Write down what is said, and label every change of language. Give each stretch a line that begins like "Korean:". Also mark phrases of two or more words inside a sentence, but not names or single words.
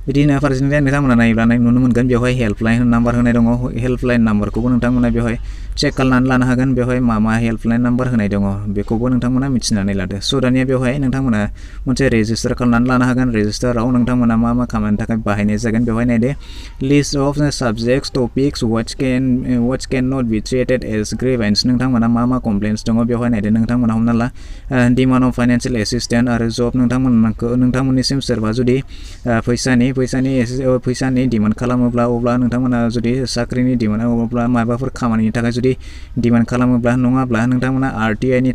Bodo: बिदिनो फारसेनिफ्राय नोंथांमोना नायोब्ला नुनो मोनगोन बेवहाय
English: helpline number
Bodo: होनाय दङ हेल्पलाइन नाम्बारखौबो नोंथांमोना बेवहाय चेक खालामनानै लानो हागोन बेवहाय मा
English: helpline number
Bodo: होनाय दङ बेखौबो नोंथांमोना मिथिनानै लादो स' दानिया बेवहाय नोंथांमोना मोनसे रेजिस्टार खालामनानै लानो हागोन रेजिस्टाराव नोंथांमोना मा खामानिनि थाखाय बाहायनाय जागोन बेवहाय नायदो
English: list of subjects topics what can not be treated as grievance
Bodo: नोंथांमोना मा कमप्लेन्स दङ बेवहाय नायदो नोंथांमोना हमना ला
English: demand of financial assistant
Bodo: आरो जब नोंथांमोननिसिम सोरबा जुदि फैसानि डिमान्ड खालामोब्ला अब्ला नोंथांमोना जुदि साख्रिनि डिमान्ड अब्ला माबाफोर खामानिनि थाखाय जुदि डिमान्ड खालामोब्ला नङाब्ला नोंथांमोना RTI नि